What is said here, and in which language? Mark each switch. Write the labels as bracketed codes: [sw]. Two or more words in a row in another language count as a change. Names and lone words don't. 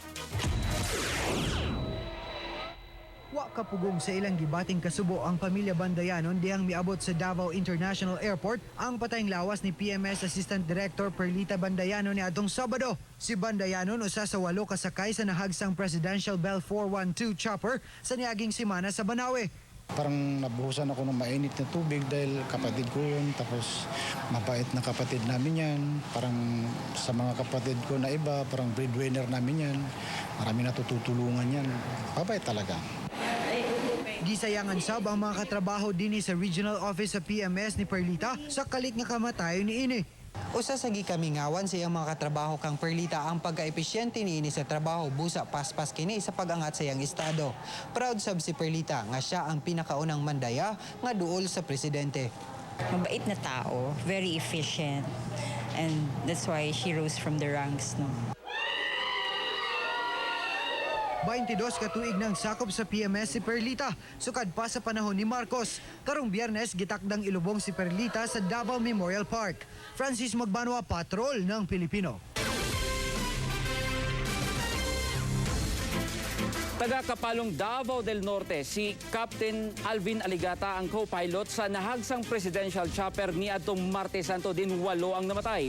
[ceb] Wa kapugong sa ilang gibating kasubo ang pamilya Bandayanon diyang miabot sa Davao International Airport ang patayng lawas ni PMS Assistant Director Perlita Bandayanon ni adtong Sabado. Si Bandayanon usa sa 8 kasakay sa nahagsang Presidential Bell 412 chopper sa niaging semana sa Banawe. [tl] Parang nabuhusan ako ng mainit na tubig dahil kapatid ko yun. Tapos mabait na kapatid namin yan. Parang sa mga kapatid ko na iba, parang breadwinner namin yan. Marami natutulungan yan. Mabait talaga. [ceb] Gisayangan sab ang mga katrabaho dinhi sa regional office sa PMS ni Perlita sa kalit nga kamatayon ni ini. Usa sa gikamingawan sa iyang mga katrabaho kang Perlita ang pagka-epesyente niini sa trabaho busa paspas kini sa pag-angat sa iyang estado. Proud sab si Perlita nga siya ang pinakaunang mandaya nga duol sa presidente. [tl] Mabait na tao, [en] very efficient, and that's why she rose from the ranks, no. [ceb] 22 katuig ng sakop sa PMS si Perlita, sukad pa sa panahon ni Marcos. Karong Biyernes, gitakdang ilubong si Perlita sa Davao Memorial Park. Francis Magbanwa, Patrol ng Pilipino. Taga-Kapalong Davao del Norte, si Captain Alvin Aligata ang co-pilot sa nahagsang presidential chopper ni adtong Martes Santo din 8 ang namatay.